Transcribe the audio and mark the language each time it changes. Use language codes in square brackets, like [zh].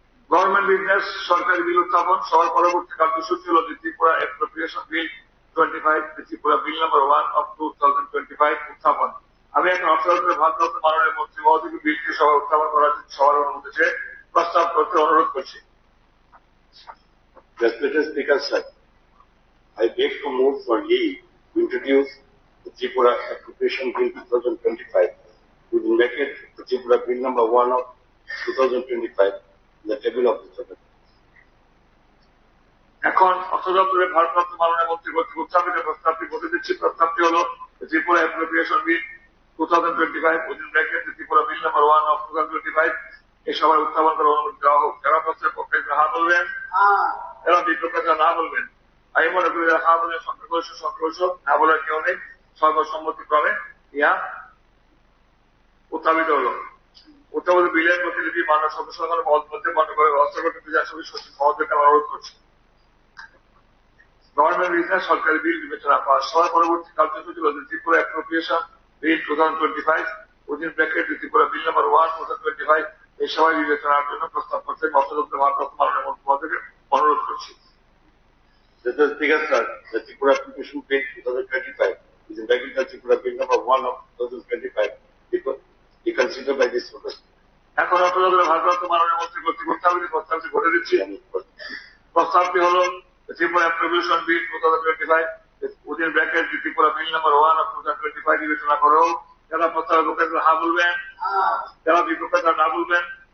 [bn] Government business সরকারি বিল উত্থাপন সবার পরবর্তী কার্যসূচি হল Tripura appropriation bill 25, Tripura bill number 1 of 2025 উত্থাপন। আমি এখন অর্থদপ্তরের ভারপ্রাপ্ত মাননীয় মন্ত্রী মহোদয়কে বিলটি সভা উত্থাপন করার জন্য সবার অনুমতি চেয়ে প্রস্তাব করতে অনুরোধ করছি। [en] Respected Speaker, sir, I beg to move for leave to introduce the Tripura Appropriation Bill 2025, with in bracket the Tripura Bill number 1 of 2025, in the table of the Senate. [bn] এখন অর্থ দপ্তরের ভারপ্রাপ্ত মাননীয় মন্ত্রী কর্তৃক উত্থাপিত প্রস্তাবটি বলে দিচ্ছি। প্রস্তাবটি হল Tripura appropriation bill 2025, within bracket Tripura bill number 1 of 2025 এই সভায় উত্থাপন করার অনুমতি দেওয়া হোক। যারা প্রস্তাবের পক্ষে হা বলবেন, যারা বিপক্ষে না বলবেন। আমি মনে করি যারা হা বলবেন সংখ্যাগরিষ্ঠ, না বলার কেউ নেই। সর্বসম্মতিক্রমে ইহা উত্থাপিত হল। উত্থাপিত বিলের প্রতিনিধি মাননীয় সদস্যগণ মধ্যে বন্ধ করে ব্যবস্থা করতে বিধানসভা সচিব মহোদয়কে অনুরোধ করছি। গভর্নমেন্ট বিজনেস সরকারি বিল বিবেচনা পাস সবার পরবর্তী কার্যসূচি হল ত্রিপুরা অ্যাপ্রোপ্রিয়েশন বিল 2025, উইদিন ব্র্যাকেট ত্রিপুরা বিল নম্বর 1 2025 এই সভায় বিবেচনার জন্য প্রস্তাব করতে অর্থ দপ্তরের ভারপ্রাপ্ত মাননীয় মন্ত্রী মহোদয়কে অনুরোধ করছি। [en] Respected Speaker, sir, the Tripura Appropriation Bill 2025, with in bracket the Tripura Bill number 1 of 2025, be considered by this House. [bn] এখন অর্থ দপ্তরের ভারপ্রাপ্ত মাননীয় মন্ত্রী কর্তৃক উত্থাপিত প্রস্তাবটি বলে দিচ্ছি। প্রস্তাবটি হল Tripura appropriation bill 2025, within bracket Tripura bill number 1 of 2025 বিবেচনা করো। যারা প্রস্তাবের পক্ষে হা বলবেন, যারা বিপক্ষে না বলবেন।